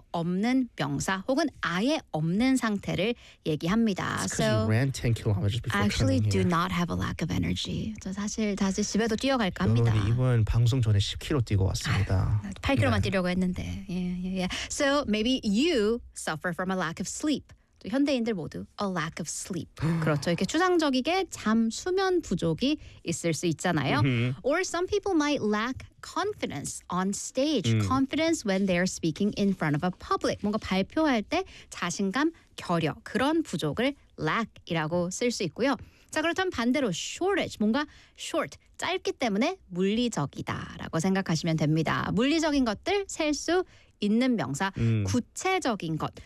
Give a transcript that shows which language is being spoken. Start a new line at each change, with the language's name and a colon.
Korean: 없는 명사 혹은 아예 없는 상태를 얘기합니다.
English: So you ran 10 kilometers before coming here. I actually do not have a lack of energy.
Korean: 저 사실 다시 집에도 뛰어갈까 합니다. 이번 방송 전에 10km 뛰고 왔습니다. 8km만 네. 뛰려고 했는데.
English: So maybe you suffer from a lack of sleep.
Korean: 또 현대인들 모두
English: a lack of sleep.
Korean: 그렇죠. 이렇게 추상적이게 잠 수면 부족이 있을 수 있잖아요.
English: Or some people might lack confidence on stage. Confidence when they're speaking in front of a public.
Korean: 뭔가 발표할 때 자신감, 겨려 그런 부족을 lack이라고 쓸 수 있고요. 자 그렇다면 반대로 shortage 뭔가 short 짧기 때문에 물리적이다라고 생각하시면 됩니다. 물리적인 것들 셀 수 있는 명사, 구체적인 것.